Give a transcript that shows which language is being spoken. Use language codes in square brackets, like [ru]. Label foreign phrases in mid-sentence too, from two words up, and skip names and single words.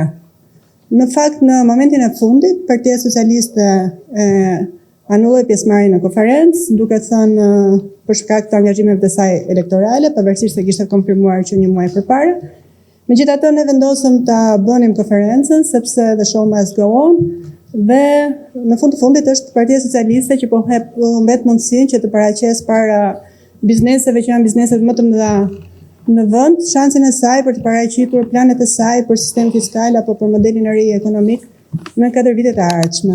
[sq] Në fakt, në momentin e fundit, Partia Socialiste anulloi pjesëmarrjen në konferencë, duke thënë për shkak të angazhimeve të saj elektorale, pavarësisht se kishte konfirmuar që një muaj përpara. Megjithatë, ne vendosëm ta bënim konferencën sepse [en] the show must go on [sq] dhe në fund të fundit është Partia Socialiste që po mbet mundësinë që të paraqes para bizneseve që janë bizneset më të mëdha në vend, shansin e saj për të paraqitur planet e saj për sistem fiskal apo për modelin e ri ekonomik në 4 vitet e ardhshme.